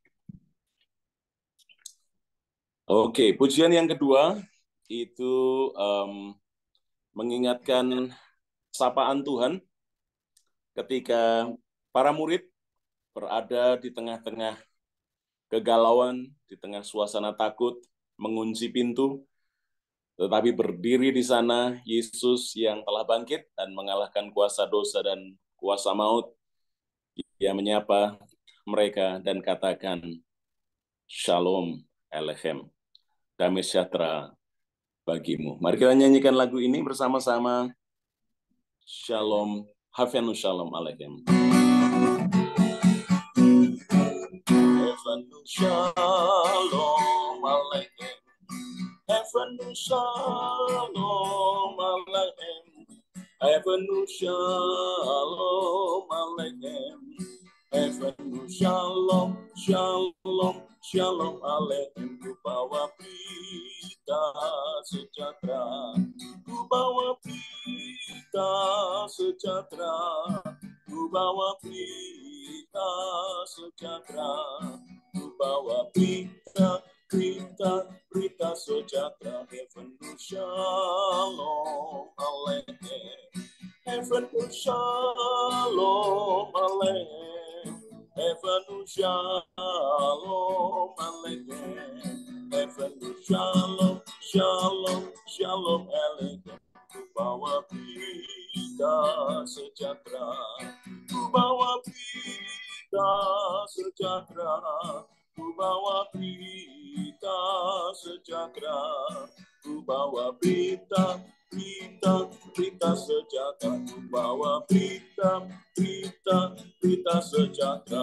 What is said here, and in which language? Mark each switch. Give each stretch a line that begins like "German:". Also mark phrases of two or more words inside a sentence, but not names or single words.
Indonesian: Oke, pujian yang kedua itu mengingatkan sapaan Tuhan ketika para murid berada di tengah-tengah kegalauan, di tengah suasana takut, mengunci pintu, tetapi berdiri di sana Yesus yang telah bangkit dan mengalahkan kuasa dosa dan kuasa maut. Dia menyapa mereka dan katakan,
Hebrew: שלום עליכם,
Indonesian: damai sejahtera bagimu. Mari kita nyanyikan lagu ini bersama-sama.
Hebrew: שלום, הבאנו שלום עליכם. הבאנו שלום עליכם. הבאנו שלום עליכם. הבאנו שלום עליכם. הבאנו שלום, שלום, שלום עליכם.
Indonesian: Ku bawa berita sejahtera, ku bawa berita sejahtera, ku bawa berita sejahtera, ku bawa berita sejahtera.
Hebrew: הבאנו שלום עליכם. הבאנו שלום עליכם. הבאנו שלום עליכם. הבאנו שלום, שלום, שלום עליכם.
Indonesian: Ku bawa berita sejahtera, ku bawa berita sejahtera, ku bawa berita sejahtera, ku bawa berita sejahtera, ku bawa berita sejahtera.